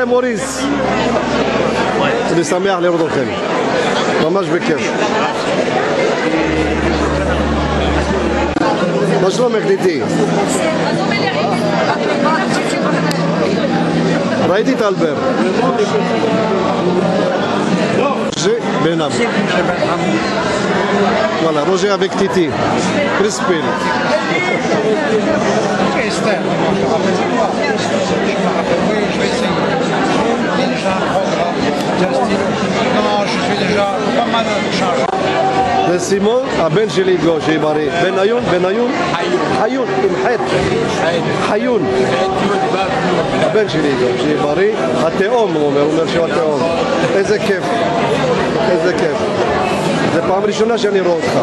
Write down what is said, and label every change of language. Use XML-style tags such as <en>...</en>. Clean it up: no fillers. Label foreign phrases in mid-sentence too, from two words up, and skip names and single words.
<he>מוריס, אני שמח לראות אתכם, ממש בכיף. מה שלומך דידי? ראיתי את אלבר. בנם.</he> <fr>Voilà, Roger avec Titi. Crispin. Esther, je vais essayer. Déjà un programme. Justin. Non, je suis déjà pas mal chargé.</fr> <he>זה סימון, הבן שלי גו, שיהיה בריא. בן עיון? חיון, עם חטא. חיון. הבן שלי גו, שיהיה בריא. התאום, הוא אומר שהוא התאום. איזה כיף. זה פעם ראשונה שאני רואה אותך.</he>